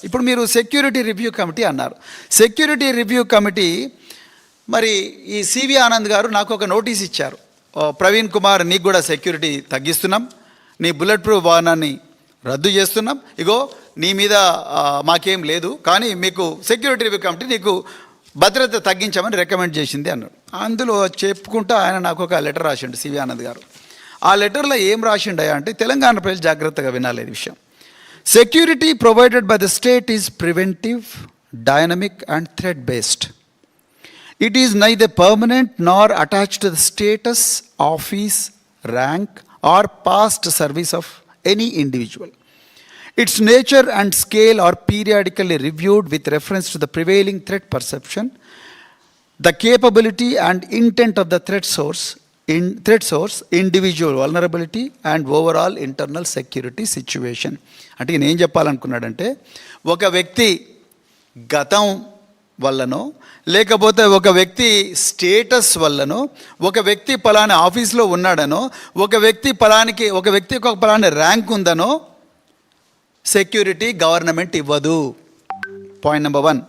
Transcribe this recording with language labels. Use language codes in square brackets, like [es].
[te] ఇప్పుడు మీరు security review committee అన్నారు. సెక్యూరిటీ రివ్యూ కమిటీ మరి ఈ సివి ఆనంద్ గారు నాకు ఒక నోటీస్ ఇచ్చారు, ప్రవీణ్ కుమార్ నీకు కూడా సెక్యూరిటీ తగ్గిస్తున్నాం, నీ బుల్లెట్ ప్రూఫ్ వాహనాన్ని రద్దు చేస్తున్నాం, ఇగో నీ మీద మాకేం లేదు, కానీ మీకు సెక్యూరిటీ రివ్యూ కమిటీ నీకు భద్రత తగ్గించామని రికమెండ్ చేసింది అన్నాడు. అందులో చెప్పుకుంటూ ఆయన నాకు ఒక లెటర్ రాసిండు సివి ఆనంద్ గారు. ఆ లెటర్లో ఏం రాసిండయా అంటే తెలంగాణ ప్రజలు జాగ్రత్తగా వినాలి ఈ విషయం. [en] Security provided by the state is preventive, dynamic and threat based. It is neither permanent nor attached to the status, office, rank or past service of any individual. Its nature and scale are periodically reviewed with reference to the prevailing threat perception, the capability and intent of the threat source, individual vulnerability and overall internal security situation. [te] అంటే నేను ఏం చెప్పాలనుకున్నాడంటే ఒక వ్యక్తి గతం వల్లనో లేకపోతే ఒక వ్యక్తి స్టేటస్ వల్లనో ఒక వ్యక్తి పలానా ఆఫీస్లో ఉన్నాడనో ఒక వ్యక్తికి ఒక పలానా ర్యాంక్ ఉందనో సెక్యూరిటీ గవర్నమెంట్ ఇవ్వదు. Point number 1.